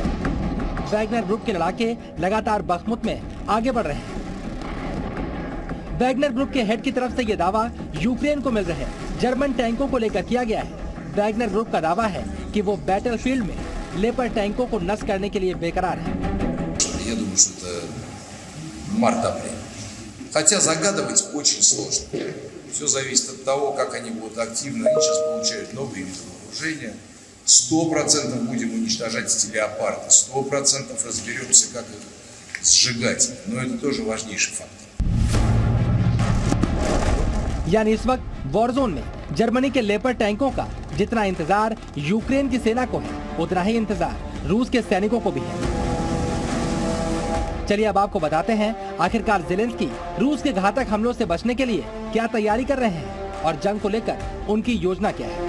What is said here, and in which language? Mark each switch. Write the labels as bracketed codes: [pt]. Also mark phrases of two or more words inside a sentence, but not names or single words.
[hi] वैगनर ग्रुप के लड़ाके लगातार बखमुत में आगे बढ़ रहे हैं। वैगनर ग्रुप के हेड की तरफ से यह दावा यूक्रेन को मिल रहा है। जर्मन टैंकों को लेकर किया गया है। वैगनर ग्रुप का दावा है कि वो बैटलफील्ड में लेपर्ड टैंकों को नष्ट करने के लिए बेकरार है। [ru] Я думаю, что это март-апрель. Хотя загадывать очень сложно. Все зависит от того, как они будут активно. Они сейчас получают новые виды вооружения. 100% будем уничтожать эти леопарды. 100% разберемся, как их сжигать. Но это тоже важнейший фактор. [hi] यानी इस वक्त [en] war zone [hi] में जर्मनी के लेपर्ड टैंकों का जितना इंतजार यूक्रेन की सेना को है, उतना ही इंतजार रूस के सैनिकों को भी है। चलिए अब आपको बताते हैं आखिरकार ज़ेलेंस्की रूस के घातक हमलों से बचने के लिए क्या तैयारी कर रहे हैं और जंग को लेकर उनकी योजना क्या है।